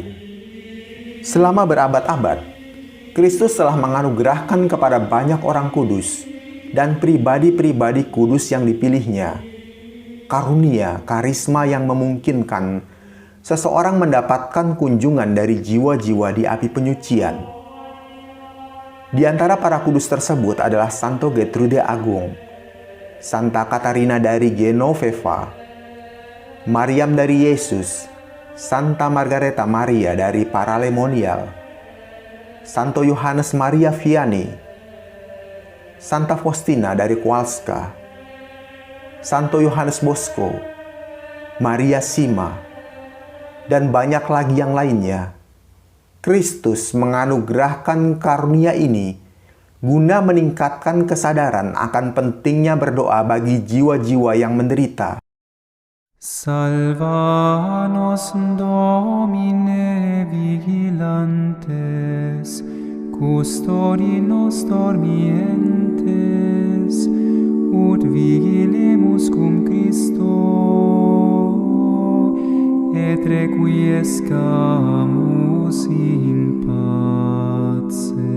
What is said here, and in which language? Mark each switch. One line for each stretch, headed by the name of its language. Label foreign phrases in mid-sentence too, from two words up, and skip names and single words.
Indonesian: Selama berabad-abad, Kristus telah menganugerahkan kepada banyak orang kudus dan pribadi-pribadi kudus yang dipilihnya karunia, karisma yang memungkinkan seseorang mendapatkan kunjungan dari jiwa-jiwa di api penyucian. Di antara para kudus tersebut adalah Santo Getrude Agung, Santa Katarina dari Genoveva, Mariam dari Yesus, Santa Margareta Maria dari Paralemonial, Santo Yohanes Maria Vianney, Santa Faustina dari Kowalska, Santo Yohanes Bosco, Maria Sima, dan banyak lagi yang lainnya. Kristus menganugerahkan karunia ini guna meningkatkan kesadaran akan pentingnya berdoa bagi jiwa-jiwa yang menderita.
Latin: Salva nos Domine vigilantes, custodi nos dormientes, ut vigilemus cum Christo, et requiescamus in pace.